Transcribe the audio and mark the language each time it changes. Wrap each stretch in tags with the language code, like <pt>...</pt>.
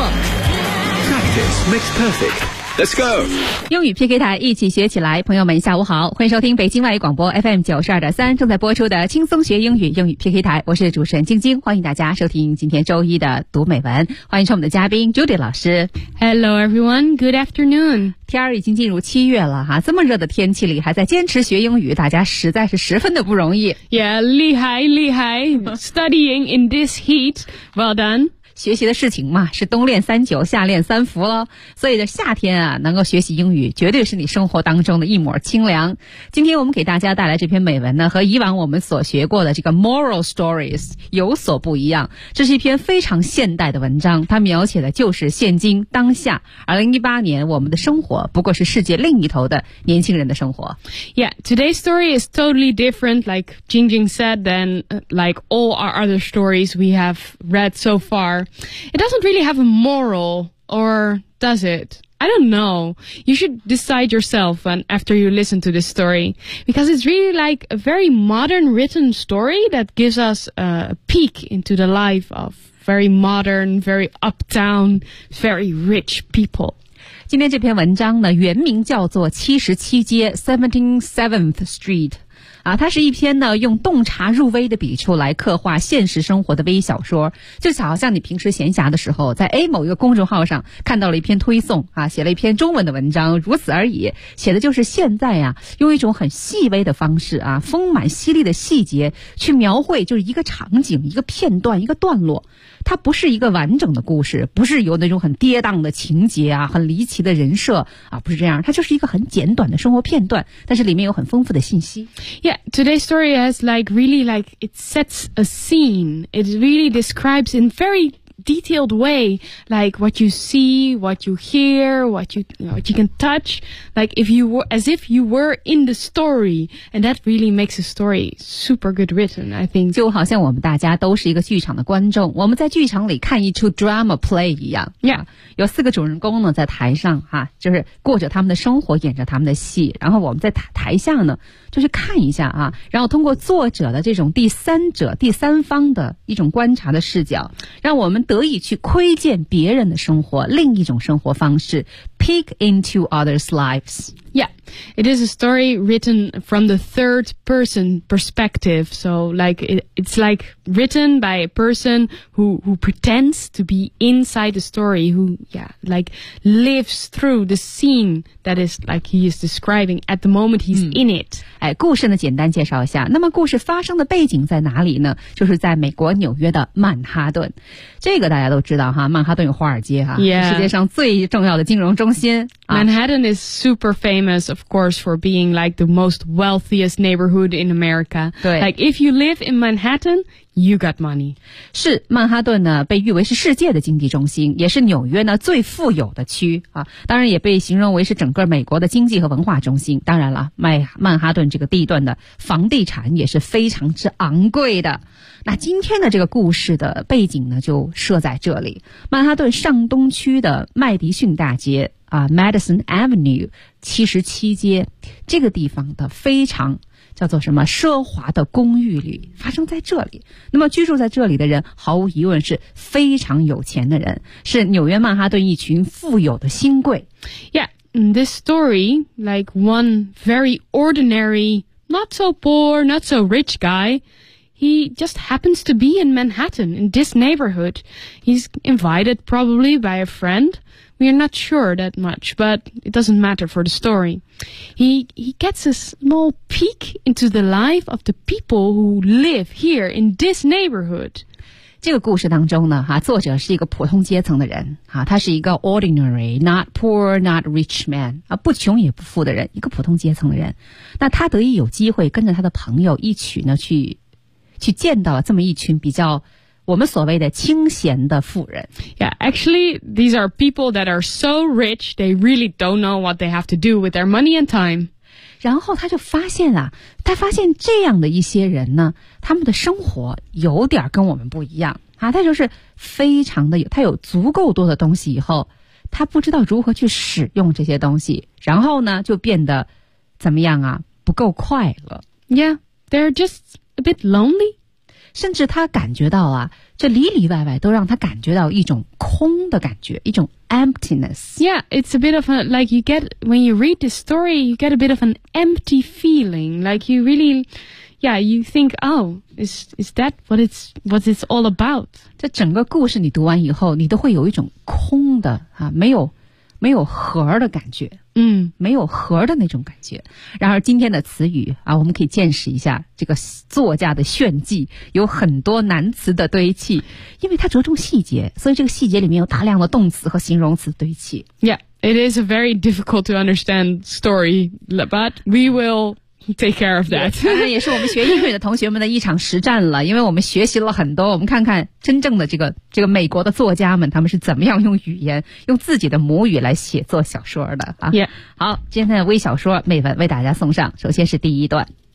<en>Practice makes perfect。 Let's go!</en> <zh>英语 PK 台一起学起来，朋友们下午好，欢迎收听北京外语广播 FM 92.3正在播出的轻松学英语英语 PK 台，我是主持人晶晶，欢迎大家收听今天周一的读美文，欢迎收我们的嘉宾 Judy 老师。</zh> <en>Hello everyone, good afternoon.</en> <zh>天儿已经进入七月了哈，这么热的天气里还在坚持学英语，大家实在是十分的不容易。</zh> <en>Yeah,</en> <zh>厉害厉害</zh> <en>,studying in this heat, well done.</en> <zh>学习的事情嘛，是冬练三九，夏练三伏了。所以这夏天啊，能够学习英语，绝对是你生活当中的一抹清凉。今天我们给大家带来这篇美文呢，和以往我们所学过的这个</zh> <en>moral stories</en> <zh>有所不一样。这是一篇非常现代的文章，它描写的就是现今当下2018年我们的生活，不过是世界另一头的年轻人的生活。</zh> <en>Yeah, today's story is totally different, like Jingjing said, than like all our other stories we have read so far. It doesn't really have a moral, or does it? I don't know. You should decide yourself after you listen to this story. Because it's really like a very modern written story that gives us a peek into the life of very modern, very uptown, very rich people.</en> <zh>今天这篇文章呢，原名叫做77街 77th Street。啊，它是一篇呢用洞察入微的笔触来刻画现实生活的微小说，就好像你平时闲暇的时候在 A 某一个公众号上看到了一篇推送啊，写了一篇中文的文章，如此而已，写的就是现在啊用一种很细微的方式啊，丰满犀利的细节去描绘，就是一个场景，一个片段，一个段落，它不是一个完整的故事，不是有那种很跌宕的情节啊，很离奇的人设啊，不是这样，它就是一个很简短的生活片段，但是里面有很丰富的信息。</zh> <en>Yeah, today's story has like really like it sets a scene. It really describes in very detailed way like what you see, what you hear, what you can touch. Like if you were as if you were in the story, and that really makes a story super good written. I think</en> <zh>就好像我们大家都是一个剧场的观众，我们在剧场里看一出</zh> <en>drama play</en> <zh>一样。</zh> <en>Yeah,</en> <zh>有四个主人公呢在台上哈，就是过着他们的生活，演着他们的戏，然后我们在台下呢。就是看一下啊，然后通过作者的这种第三者、第三方的一种观察的视角，让我们得以去窥见别人的生活，另一种生活方式 ，</zh> <en>peek into others' lives。 Yeah, it is a story written from the third person perspective. So, like, it's like written by a person who pretends to be inside the story, who, yeah, like lives through the scene that is like he is describing at the moment he's in it.</en> <zh>哎，故事呢，简单介绍一下。那么，故事发生的背景在哪里呢？就是在美国纽约的曼哈顿。这个大家都知道哈，曼哈顿有华尔街哈，</zh> <en>yeah.</en> <zh>世界上最重要的金融中心。</zh> <en>Manhattan is super famous, of course, for being like the most wealthiest neighborhood in America. Like, if you live in Manhattan, You got money.</en> <zh>是曼哈顿呢被誉为是世界的经济中心，也是纽约呢最富有的区啊，当然也被形容为是整个美国的经济和文化中心。当然了，曼哈顿这个地段的房地产也是非常之昂贵的。那今天的这个故事的背景呢就设在这里，曼哈顿上东区的麦迪逊大街啊 ,Madison Avenue, 77街这个地方的非常叫做什么奢华的公寓里发生在这里。那么居住在这里的人毫无疑问是非常有钱的人，是纽约曼哈顿一群富有的新贵。</zh> <en>Yeah, this story, like one very ordinary, not so poor, not so rich guy, he just happens to be in Manhattan, in this neighborhood. He's invited probably by a friend. We are not sure that much, but it doesn't matter for the story. He gets a small peek into the life of the people who live here in this neighborhood.</en> <zh>这个故事当中呢，作者是一个普通阶层的人，他是一个</zh> <en>ordinary, not poor, not rich man,</en> <zh>不穷也不富的人，一个普通阶层的人。那他得以有机会跟着他的朋友一起呢，去见到了这么一群比较我们所谓的清闲的富人。</zh> <en>Yeah, actually, these are people that are so rich, they really don't know what they have to do with their money and time.</en> <zh>然后他就发现啊，他发现这样的一些人呢，他们的生活有点跟我们不一样啊，他就是非常的有，他有足够多的东西以后，他不知道如何去使用这些东西，然后呢，就变得怎么样啊，不够快乐。</zh> <en>Yeah, they're just a bit lonely.</en> <zh>甚至他感觉到啊，这里里外外都让他感觉到一种空的感觉，一种 emptiness.</zh> <en>Yeah, it's a bit of a, like you get, when you read this story, you get a bit of an empty feeling. Like you really, yeah, you think, oh, is that what it's all about?</en> <zh>这整个故事你读完以后，你都会有一种空的啊，没有核的感觉。嗯，没有核的那种感觉。然而今天的词语啊，我们可以见识一下这个作家的炫技，有很多难词的堆砌，因为它着重细节，所以这个细节里面有大量的动词和形容词堆砌。</zh> <en>Yeah, it is a very difficult to understand story, but we will take care of that.</en> <zh>也是我们学英语的同学们的一场实战了，因为我们学习了很多，我们看看真正的这个美国的作家们，他们是怎么样用语言，用自己的母语来写作小说的啊。</zh> <en>Yeah.</en> <zh>好，今天的微小说美文为大家送上，首先是第一段。</zh>